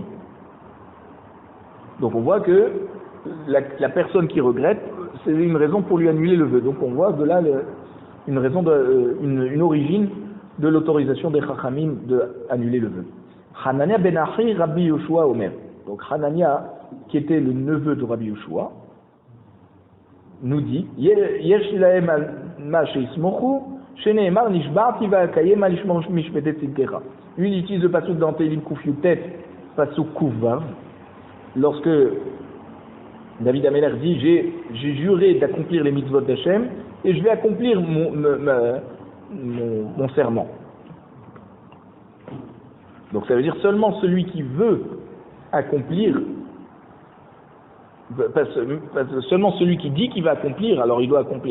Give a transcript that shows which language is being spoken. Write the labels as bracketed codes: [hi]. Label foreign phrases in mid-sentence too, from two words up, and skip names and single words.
[fr] Donc on voit que la personne qui regrette, c'est une raison pour lui annuler le vœu. Donc on voit de là une origine de l'autorisation des Chachamim d'annuler le vœu. [he] חנניה בן אחי רבי יהושע אומר. [fr] Donc Hanania, qui était le neveu de Rabbi Yoshua, nous dit [he] יש להם מה שיסמוכו שנאמר נשבעתי ואקיים על משפטי צדקך. [fr] Lui, il utilise le pasuk dans Télim [he] קי"ט, [fr] pasuk [he] ק"ו, [fr] lorsque David Amelech dit j'ai juré d'accomplir les mitzvot d'Hachem et je vais accomplir mon serment. Donc ça veut dire seulement celui qui veut accomplir, seulement celui qui dit qu'il va accomplir, alors il doit accomplir.